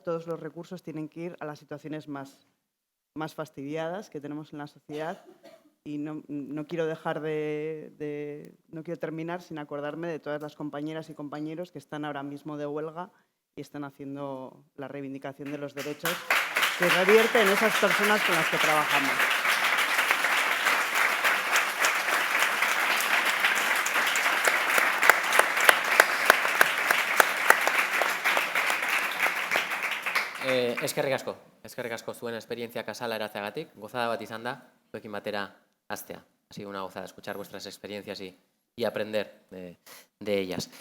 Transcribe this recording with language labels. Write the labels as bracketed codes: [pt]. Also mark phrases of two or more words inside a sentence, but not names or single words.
[es] Todos los recursos tienen que ir a las situaciones más fastidiadas que tenemos en la sociedad. Y no quiero no quiero terminar sin acordarme de todas las compañeras y compañeros que están ahora mismo de huelga y están haciendo la reivindicación de los derechos que revierte en esas personas con las que trabajamos. [eu] Eskerrik asko zuen esperientzia kasala eratzeagatik, gozada bat izan da, zuekin batera hastea. [es] Ha sido una gozada escuchar vuestras experiencias y aprender de ellas.